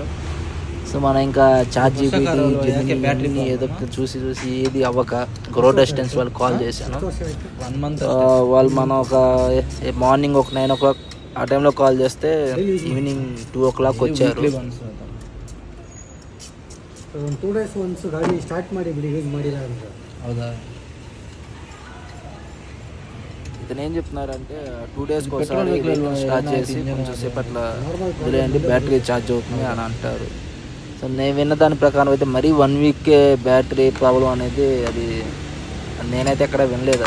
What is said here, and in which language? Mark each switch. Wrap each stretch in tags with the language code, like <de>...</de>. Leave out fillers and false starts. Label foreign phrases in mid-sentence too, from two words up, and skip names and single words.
<te>సో మనం ఇంకా</te> <en>charge battery</en> <te>ఏదో చూసి ఏది అవ్వక</te> <en>road assistance</en> <te>వాళ్ళకి కాల్ చేశాను. వాళ్ళు మనం ఒక మార్నింగ్ ఒక 9 o'clock ఆ టైంలో కాల్ చేస్తే ఈవినింగ్ 2 o'clock వచ్చారు.</te> <kn>2</kn> <en>days once</en> <kn>ಗಾಡಿ ಸ್ಟಾರ್ಟ್ ಮಾಡಿ ಬಿಡಿ, ಯೂಸ್ ಮಾಡಿಲ್ಲ ಅಂತ. ಹೌದಾ?</kn> <te>ఇతను ఏం చెప్తున్నారంటే 2 daysకి ఒకసారి స్టార్ట్ చేసి కొంచెం సేపు అట్లా వదిలేయండి,</te> <en>battery charge</en> <te>అవుతుంది అని అంటారు. సో నేను విన్న దాని ప్రకారం అయితే మరీ 1 week</te> <en>battery problem</en> <te>అనేది అది నేనైతే ఎక్కడ వినలేదు.</te>